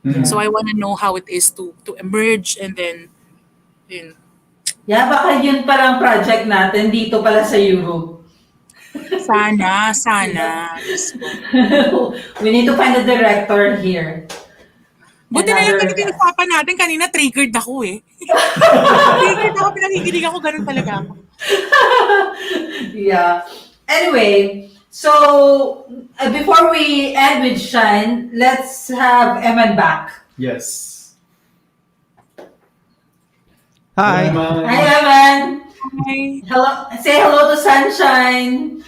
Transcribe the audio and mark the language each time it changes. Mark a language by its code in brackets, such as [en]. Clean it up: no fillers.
[en] So I want to know how it is to emerge and then yun. [tl] Yeah, baka yun palang project natin dito pala sa Europe. Sana. Diyos ko. [en] We need to find a director here. [tl] Buti na yung [en] Another [tl] pinag-usapan natin kanina, triggered ako eh. Triggered ako, pinag-igilig ako, ganun talaga ako. [en] Yeah. Anyway, so before we end with Shine, let's have Eman back. Yes. Hi. Hi, Eman. Hi. Hello. Say hello to Sunshine.